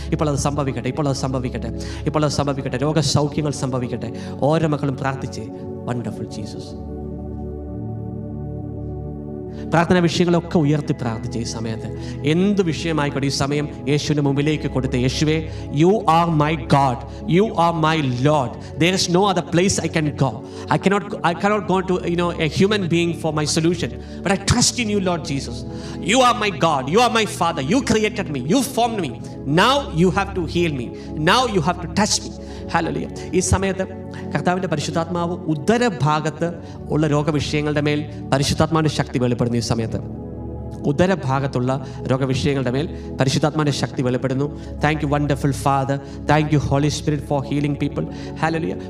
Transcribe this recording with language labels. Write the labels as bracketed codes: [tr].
[ml] ഇപ്പോൾ അത് സംഭവിക്കട്ടെ, ഇപ്പോൾ അത് സംഭവിക്കട്ടെ, ഇപ്പോൾ അത് സംഭവിക്കട്ടെ. രോഗസൗഖ്യങ്ങൾ സംഭവിക്കട്ടെ. ഓരോ മക്കളും പ്രാർത്ഥിച്ചേ. [en] Wonderful Jesus. [ml] പ്രാർത്ഥന വിഷയങ്ങളൊക്കെ ഉയർത്തി പ്രാർത്ഥിച്ച ഈ സമയത്ത് എന്ത് വിഷയമായിക്കോട്ടെ ഈ സമയം യേശുവിൻ്റെ മുമ്പിലേക്ക് കൊടുത്ത്, യേശുവേ, [en] You are my God, you are my Lord. there is no other place I can go. I cannot go to a human being for my solution, but I trust in you, Lord Jesus. You are my God, you are my Father, you created me, you formed me. Now you have to heal me, now you have to touch me. [ml] Hallelujah. ഈ സമയത്ത് കർത്താവിൻ്റെ പരിശുദ്ധാത്മാവ് ഉദരഭാഗത്ത് ഉള്ള രോഗവിഷയങ്ങളുടെ മേൽ പരിശുദ്ധാത്മാവിൻ്റെ ശക്തി വെളിപ്പെടുന്നു. ഈ സമയത്ത് ഉദരഭാഗത്തുള്ള രോഗവിഷയങ്ങളുടെ മേൽ പരിശുദ്ധാത്മാവിൻ്റെ ശക്തി വെളിപ്പെടുന്നു. [en] Thank you wonderful father, thank you holy spirit for healing people. Hallelujah.